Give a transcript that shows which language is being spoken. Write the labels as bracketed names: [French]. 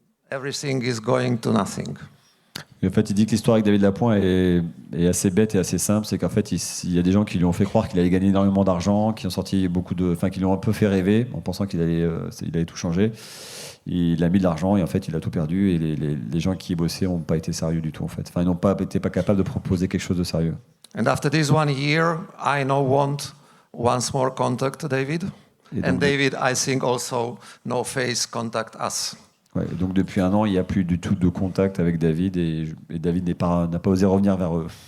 [English] Everything is going to nothing. [French] Et en fait, il dit que l'histoire avec David Lapointe est assez bête et assez simple. C'est qu'en fait, il y a des gens qui lui ont fait croire qu'il allait gagner énormément d'argent, qui qui l'ont un peu fait rêver en pensant qu'il allait tout changer. Il a mis de l'argent et en fait, il a tout perdu. Et les gens qui y bossaient n'ont pas été sérieux du tout, en fait. Enfin, ils n'ont pas été capables de proposer quelque chose de sérieux. [English] And after this 1 year, I now want once more contact David. And David, I think also no face contact us. [French] Ouais, donc depuis 1 an, il n'y a plus du tout de contact avec David et David n'a pas osé revenir vers eux.